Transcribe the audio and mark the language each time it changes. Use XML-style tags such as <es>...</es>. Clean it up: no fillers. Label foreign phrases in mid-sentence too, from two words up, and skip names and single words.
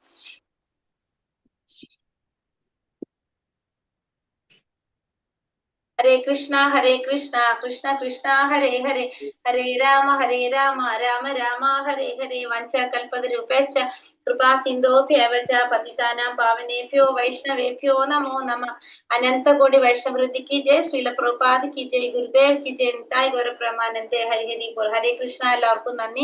<sa>ഹരേ കൃഷ്ണ കൃഷ്ണ കൃഷ്ണ ഹരേ ഹരേ, ഹരേ രാമ രാമ രാമ ഹരേ ഹരേ. വഞ്ചകൽപതരൂപേശ്ച കൃപാ സിന്ധോഭ്യവ ച പതിതാനാം പാവനേഭ്യോ വൈഷ്ണവേഭ്യോ നമോ നമഃ.</sa> <hi>अनंतकोटि वैष्णववृत्ति की जय। श्रील प्रभुपाद की जय। गुरुदेव की जय.</hi> <bn>নিতাই গৌর প্রেমানন্দে। হরি হরি বোল। হরে কৃষ্ণ.</bn> <ml>എല്ലാവർക്കും നന്ദി.</ml>